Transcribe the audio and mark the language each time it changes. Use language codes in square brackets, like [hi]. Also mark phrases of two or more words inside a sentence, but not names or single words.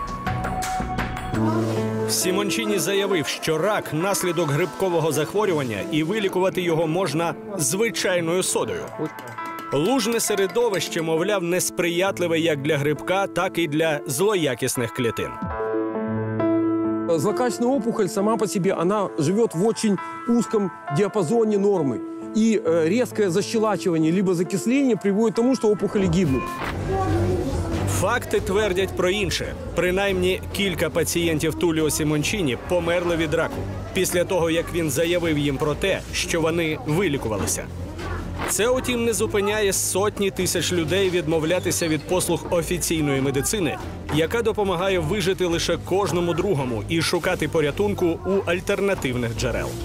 [uk] Сімончіні заявив, що рак – наслідок грибкового захворювання і вилікувати його можна звичайною содою. Лужне середовище, мовляв, несприятливе як для грибка, так і для злоякісних клітин. [ru] Злокачественная опухоль сама по себе, она живет в очень узком диапазоне нормы. И резкое защелачивание либо закисление приводит к тому, что опухоли гибнут. [uk] Факти твердять про інше. Принаймні, кілька пацієнтів Туліо Сімончіні померли від раку після того, як він заявив їм про те, що вони вилікувалися. Це, утім, не зупиняє сотні тисяч людей відмовлятися від послуг офіційної медицини, яка допомагає вижити лише кожному другому і шукати порятунку у альтернативних джерел.